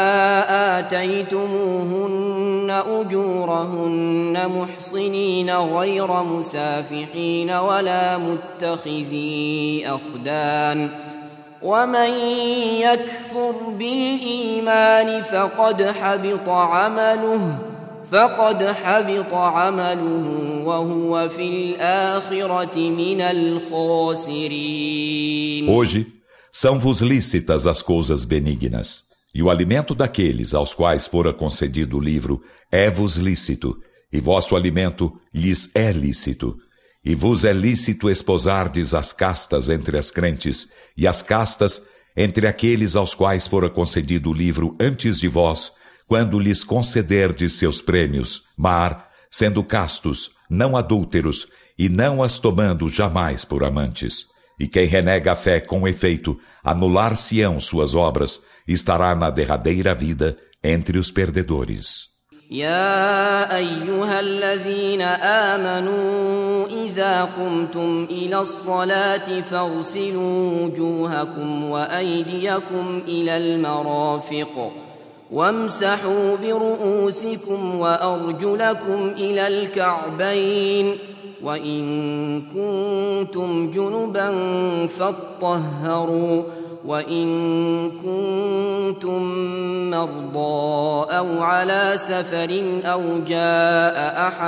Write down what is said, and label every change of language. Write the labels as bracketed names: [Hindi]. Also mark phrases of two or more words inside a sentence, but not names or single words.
[Arabic] آتيتموهن أجورهن محصنين غير مسافحين ولا متخذي أخدان ومن يكفر بالإيمان فقد حبط عمله وهو في الآخرة من الخاسرين. [Portuguese] Hoje são-vos lícitas as coisas benignas, e o alimento daqueles aos quais fora concedido o livro é-vos lícito, e vosso alimento lhes é lícito. E vos é lícito esposardes as castas entre as crentes, e as castas entre aqueles aos quais fora concedido o livro antes de vós, quando lhes concederdes seus prêmios, sendo castos, não adúlteros, e não as tomando jamais por amantes. E quem renega a fé com efeito, anular-se-ão suas obras, estará na derradeira vida entre os perdedores. [Arabic] يا أيها الذين آمنوا إذا قمتم إلى الصلاة فاغسلوا وجوهكم وأيديكم إلى المرافق وامسحوا برؤوسكم وأرجلكم إلى الكعبين وإن كنتم جنبا فاطهروا وإن كنتم مرضى أو على سفر أو جاء